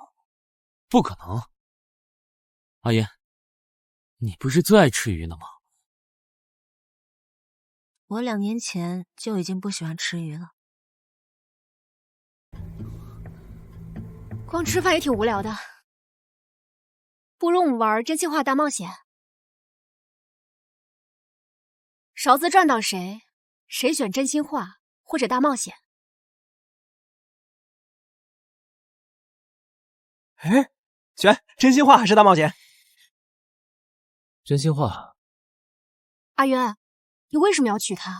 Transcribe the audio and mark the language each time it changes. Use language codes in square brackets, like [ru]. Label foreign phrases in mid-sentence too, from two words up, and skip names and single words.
[zh] 不可能，阿燕，你不是最愛吃魚的嗎？我2年前就已經不喜歡吃魚了。光吃飯也挺無聊的。不如我們玩真心話大冒險，勺子轉到誰，誰選真心話或者大冒險。哎，選真心話還是大冒險？真心話。阿淵，你為什麼要娶她？